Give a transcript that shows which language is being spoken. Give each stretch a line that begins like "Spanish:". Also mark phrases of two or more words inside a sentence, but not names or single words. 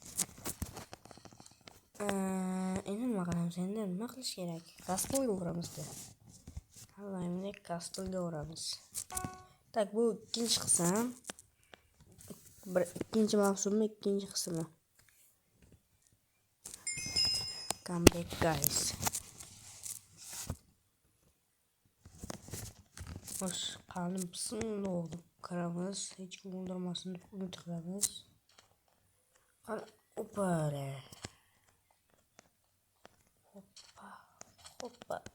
Uzbek: Endi nima qilamiz? Nima qilish kerak? Kastlga uramizda. Hammamiz kastlga uramiz. Tak, bu ikkinchi qism. Ikkinchi mavsumning ikkinchi qismi.
English: Come back guys.
Uzbek: Xo'sh, qalin bismillah kiramiz. Hech kim o'ldirmasin deb umid qilamiz. Opara. Hoppa.